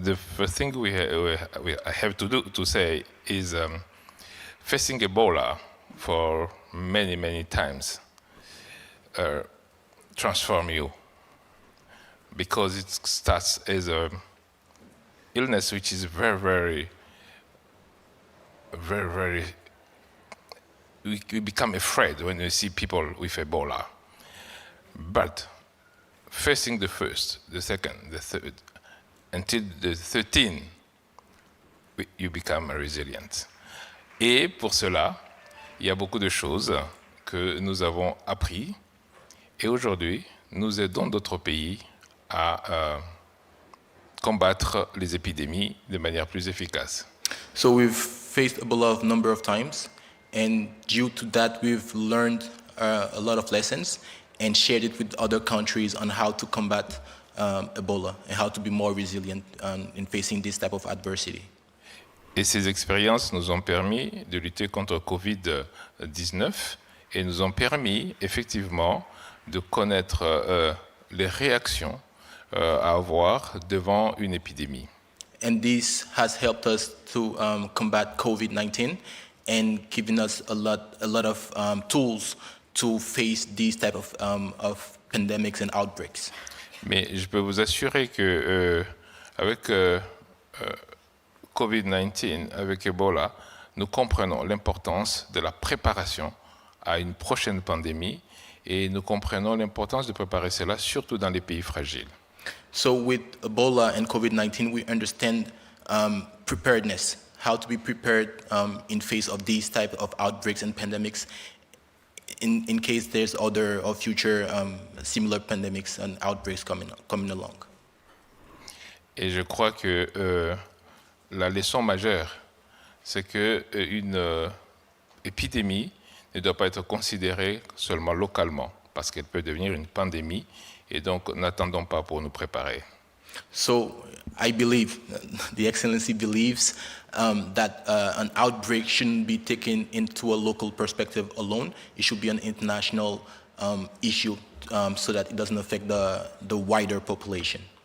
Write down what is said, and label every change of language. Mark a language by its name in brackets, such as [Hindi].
[English] The first thing I have to say is facing Ebola for many, many times transform you, because it starts as a illness which is very, we become afraid when we see people with Ebola. But facing the first, the second, the third, until the 13, you become resilient. [French] Et pour cela, il y a beaucoup de choses que nous avons appris. Et aujourd'hui, nous aidons d'autres pays à combattre les épidémies de manière plus efficace. [English] So we've faced Ebola a number of times, and due to that, we've learned a lot of lessons and shared it with other countries on how to combat Ebola and how to be more resilient in facing this type of adversity. [French] Et ces expériences nous ont permis de lutter contre Covid-19 et nous ont permis effectivement de connaître les réactions à avoir devant une épidémie. [English] And this has helped us to combat COVID-19 and given us a lot of tools to face these type of pandemics and outbreaks. [French] Mais je peux vous assurer que avec COVID-19, avec Ebola, nous comprenons l'importance de la préparation à une prochaine pandémie et nous comprenons l'importance de préparer cela surtout dans les pays fragiles. [English] So with Ebola and COVID-19, we understand preparedness, how to be prepared in face of these type of outbreaks and pandemics in case there's other or future similar pandemics and outbreaks coming along. [French] Et je crois que la leçon majeure, c'est qu'une épidémie ne doit pas être considérée seulement localement, parce qu'elle peut devenir une pandémie, et donc n'attendons pas pour nous préparer. [English] So I believe, the Excellency believes that an outbreak shouldn't be taken into a local perspective alone. It should be an international issue so that it doesn't affect the wider population.